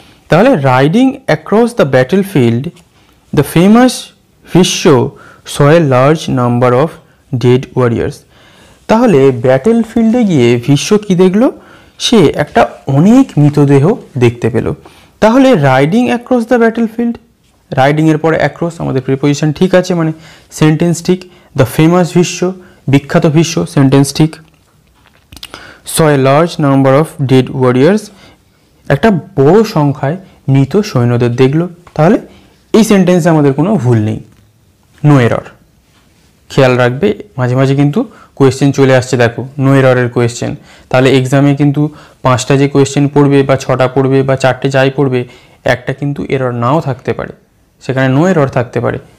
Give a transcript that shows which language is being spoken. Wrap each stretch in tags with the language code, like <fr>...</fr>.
<en>তাহলে riding across the battlefield the famous Bhishma saw a large number of dead warriors,</en> <bn>তাহলে battle ফিল্ডে গিয়ে ভীষ্ম কি দেখলো? সে একটা অনেক মৃতদেহ দেখতে পেল। তাহলে</bn> <en>riding across the battlefield,</en> <bn>রাইডিংয়ের পরে অ্যাক্রস আমাদের প্রিপোজিশন ঠিক আছে, মানে সেন্টেন্স ঠিক। দ্য ফেমাস ভীষ্ম, বিখ্যাত ভীষ্ম, সেন্টেন্স ঠিক।</bn> <en>saw a large number of dead warriors,</en> <bn>একটা বড় সংখ্যায় মৃত সৈন্যদের দেখলো। তাহলে এই সেন্টেন্সে আমাদের কোনো ভুল নেই, নো এরর। খেয়াল রাখবে, মাঝে মাঝে কিন্তু কোয়েশ্চেন চলে আসছে, দেখো নো এররের কোয়েশ্চেন। তাহলে এক্সামে কিন্তু 5টা যে কোয়েশ্চেন পড়বে বা 6টা পড়বে বা 4টে যাই পড়বে, একটা কিন্তু এরর নাও থাকতে পারে, সেখানে নো এরর থাকতে পারে।</bn>